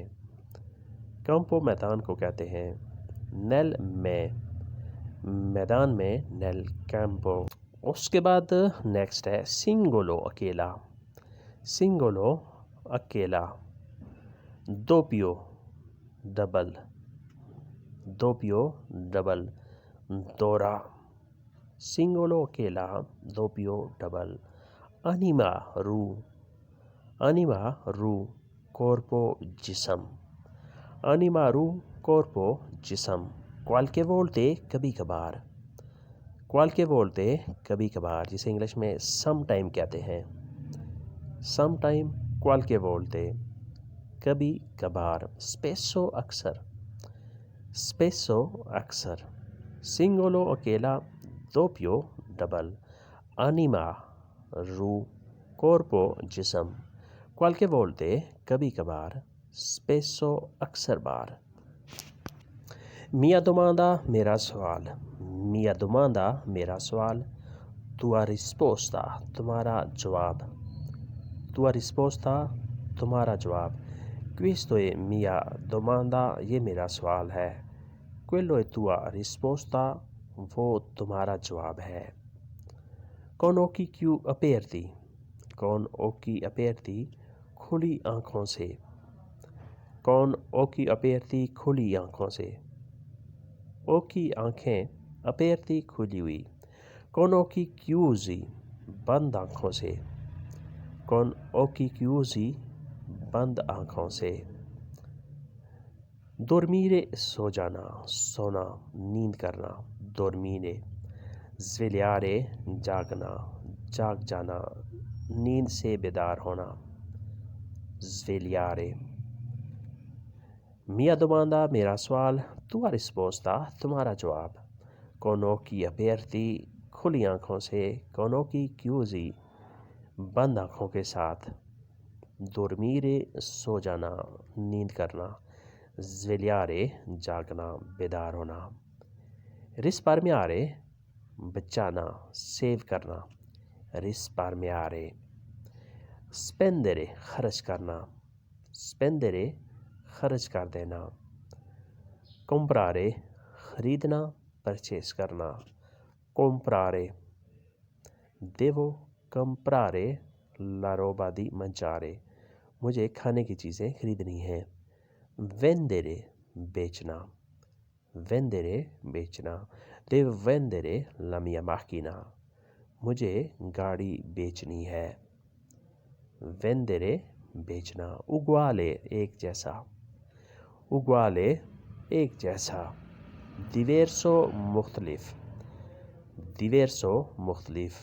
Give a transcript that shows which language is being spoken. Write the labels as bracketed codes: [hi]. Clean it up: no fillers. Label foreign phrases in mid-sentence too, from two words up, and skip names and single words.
[ur] کامپو میدان کو کہتے ہیں، نیل میں، میدان میں، نیل کامپو۔ اس کے بعد نیکسٹ ہے سنگولو اکیلا، سنگولو اکیلا۔ دوپیو ڈبل، دوپیو ڈبل، دورا۔ سنگولو اکیلا، دوپیو ڈبل۔ انیما روح، انیما روح، کورپو جسم۔ انیما روح، کورپو جسم۔ [it] qualche volte [ur] کبھی کبھار، [it] qualche volte [ur] کبھی کبھار، جسے انگلش میں [en] some time [ur] کہتے ہیں۔ [en] some time [it] qualche volte [ur] کبھی کبھار [it] spesso اکثر singolo اکیلا doppio ڈبل anima روح corpo جسم qualche volte [ur] کبھی کبھار [it] spesso اکثر بار mia domanda [ur] میرا سوال [it] mia domanda [ur] میرا سوال [it] tua risposta [ur] تمہارا جواب [it] tua risposta [ur] تمہارا جواب [it] questo è mia domanda یہ [ur] میرا سوال ہے [it] quello è tua risposta [ur] وہ تمہارا جواب ہے [it] con occhi aperti con occhi aperti [ur] کھلی آنکھوں سے [it] con occhi aperti [ur] کھلی آنکھوں سے [it] occhi آنکھیں aperti [ur] کھلی ہوئی [it] con occhi chiusi [ur] بند آنکھوں سے [it] con occhi chiusi [ur] بند آنکھوں سے dormire سو جانا سونا نیند کرنا dormire svegliare جاگنا جاگ جانا نیند سے بیدار ہونا svegliare [it] mia domanda [ur] میرا سوال [it] tua risposta [ur] تمہارا جواب [it] con occhi aperti [ur] کھلی آنکھوں سے [it] con occhi chiusi [ur] بند آنکھوں کے ساتھ dormire سو جانا نیند کرنا svegliare جاگنا بیدار ہونا risparmiare بچانا سیو کرنا risparmiare spendere خرچ کرنا spendere خرچ کر دینا comprare خریدنا پرچیز کرنا [it] comprare devo comprare la roba di mangiare [ur] مجھے کھانے کی چیزیں خریدنی ہیں vendere بیچنا vendere بیچنا [it] devo vendere la mia macchina [ur] مجھے گاڑی بیچنی ہے [it] vendere بیچنا uguale [ur] ایک جیسا uguale ایک جیسا diverso مختلف diverso مختلف